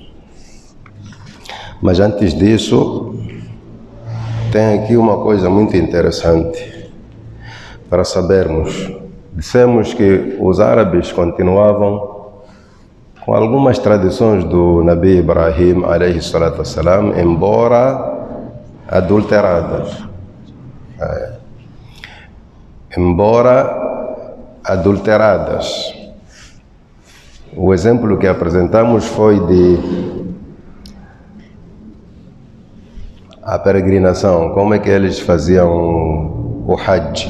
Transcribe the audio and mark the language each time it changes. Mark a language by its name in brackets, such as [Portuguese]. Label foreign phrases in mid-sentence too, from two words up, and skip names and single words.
[Portuguese] Mas antes disso, tem aqui uma coisa muito interessante para sabermos. Dissemos que os árabes continuavam com algumas tradições do [Arabic] نبي إبراهيم عليه الصلاة والسلام, [Portuguese] embora adulteradas. O exemplo que apresentamos foi de a peregrinação, como é que eles faziam o Hajj.